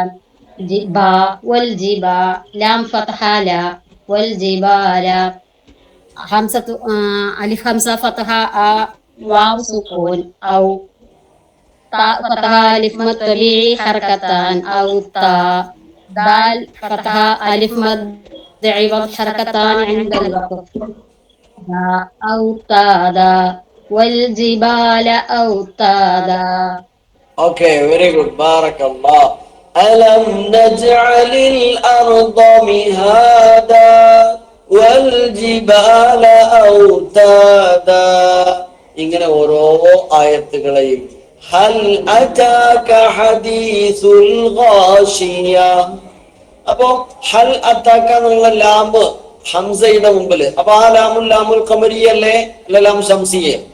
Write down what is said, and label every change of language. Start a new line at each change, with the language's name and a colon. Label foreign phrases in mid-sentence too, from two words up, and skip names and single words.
Arabic: با والجبا لام فتحة لا والجبال همزة ألف همزة فتحة واو سكون أو تاء فتحة ألف مد طبيعي حركتان أو تاء دال فتحة ألف مد عوض حركتان عند الوقف أوتادا والجبال أوتادا.
English: Okay, very good.
Arabic: Barakallah. ألم نجعل الأرض مهادا والجبال أوتادا
Malayalam: ഇങ്ങനെ ഓരോ ആയത്തുകളെയും
Arabic: هل أتاك حديث الغاشية.
Malayalam: അപ്പോ
Arabic: هل أتاك
Malayalam: എന്നുള്ള ലാമ് ഹംസയുടെ മുമ്പില്, അപ്പൊ ആ ലാമുൽ ഖമരിയല്ലേ അല്ല ലാം ശംസിയെ?